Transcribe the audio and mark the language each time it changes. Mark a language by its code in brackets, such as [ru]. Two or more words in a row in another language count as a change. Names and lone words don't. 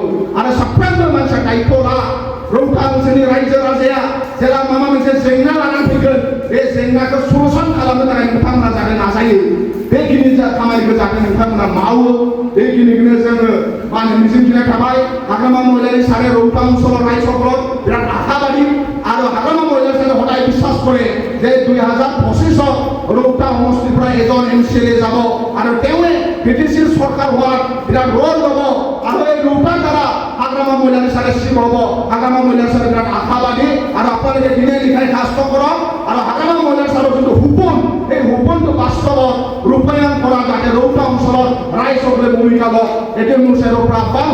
[brx] आरो साफ्रोमबो मानसिया दायित्व ला। रौता ओनसोलनि रायजो राजाया जेला माबा मोनसे जेंना लानानै फैगोन, बे जेंनाखौ सलुसन खालामनो थाखाय नोंथांमोना जाहाथे नाजायो। बेखिनि खामानिखौ जाहाथे नोंथांमोना मावो। बेखिनिखौनो जोङो मा होनो मिजिंथिनाय थाबाय। हाग्रामा महिलानि सारे रौता ओनसोलाव रायजोफोराव बिराद आशाबादि आरो हाग्रामा महिलानि सारे [as] সদায় বিশ্বাস কৰে যে 2025 ৰৌতা সমষ্টিৰ পৰা এজন MCLA যাব আৰু তেওঁৱে BTCৰ চৰকাৰ হোৱাৰ বিৰাট ৰোল ল'ব আৰু এই ৰৌতাৰ দ্বাৰা হাগ্ৰামা মহিলাৰ সাৰে শিৱ হ'ব। হাগ্ৰামা মহিলাৰ সাৰে বিৰাট আশাবাদী আৰু আপোনালোকে দিনে নিশাই কষ্ট কৰক আৰু হাগ্ৰামা মহিলাৰ সাৰৰ যোনটো সপোন, এই সপোনটো বাস্তৱত ৰূপায়ণ কৰা যাতে ৰৌতা অঞ্চলত ৰাইজসকলে ভূমিকা লওক, এইটো মোৰ চেৰৰ পৰা আহ্বান।